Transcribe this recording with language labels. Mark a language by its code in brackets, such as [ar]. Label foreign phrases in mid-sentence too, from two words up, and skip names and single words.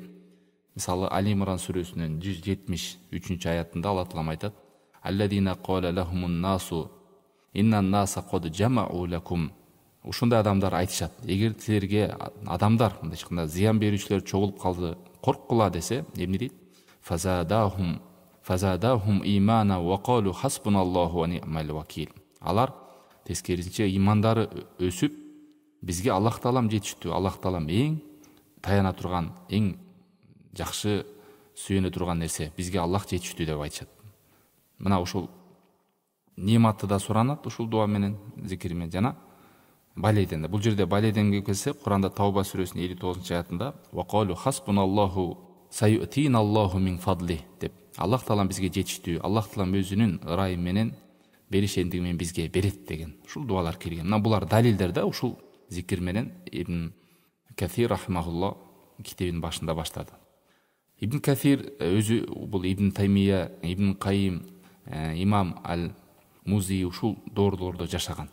[ky] Мисалы Али Имран сүрөсүнүн 173 аятында Алла таалам айтат: [ar] "الذين قال لهم الناس إن الناس قد جمعوا لكم". [ky] Ушундай адамдар айтышат: эгер силерге адамдар, мындай айтканда зыян берүүчүлөр чогулуп калды, корккула десе, эмне дейт? [ar] فزادهم إيمانا وقالوا حسبنا الله ونعم الوكيل. [ky] Алар тескерисинче имандары өсүп, бизге Аллах таалам жетиштүү, Аллах таалам эң таяна турган, эң жакшы сүйөнө турган нерсе, бизге Аллах жетиштүү деп айтышат. Мына ушул нематты да суранат ушул дуа менен, зикир менен жана балейден да. Бул жерде балейден келсе, Куранда Тауба сүрөсүнүн 59-аятында [ar] "وقالوا حسبنا الله سيؤتينا الله من فضله" [ky] деп, Аллах таалам бизге жетиштүү, Аллах таалам өзүнүн ырайы менен беришендиги менен бизге берет деген ушул дуалар келген. Мына булар далилдер да ушул зикир менен Ибн Кафир рахимахулла китебинин башында баштады. Ибн Кафир өзү бул Ибн Таймия, Ибн Кайим, имам Аль-Музи ушул доорлордо жашаган.